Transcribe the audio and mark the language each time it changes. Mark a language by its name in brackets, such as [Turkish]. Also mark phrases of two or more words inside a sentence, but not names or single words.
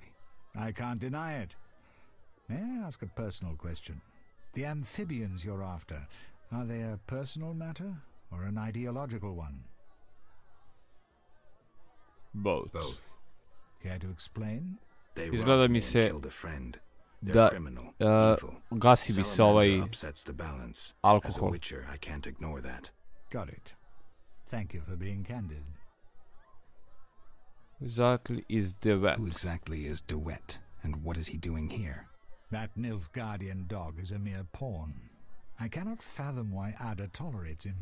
[English] I can't deny it. May I ask a personal question? The amphibians you're after, are they a personal matter or an ideological one? Both. Both. Care to explain? They [Croatian] Izgleda mi se [English] killed a friend. [Croatian] da gasi bi se ovaj [English] upsets the balance. [Croatian] alkohol. [English] As a witcher, I can't ignore that. Got it. Thank you for being candid. Exactly is DeWet. Who exactly is DeWet, and what is he doing here? That Nilfgaardian dog is a mere pawn. I cannot fathom why Ada tolerates him.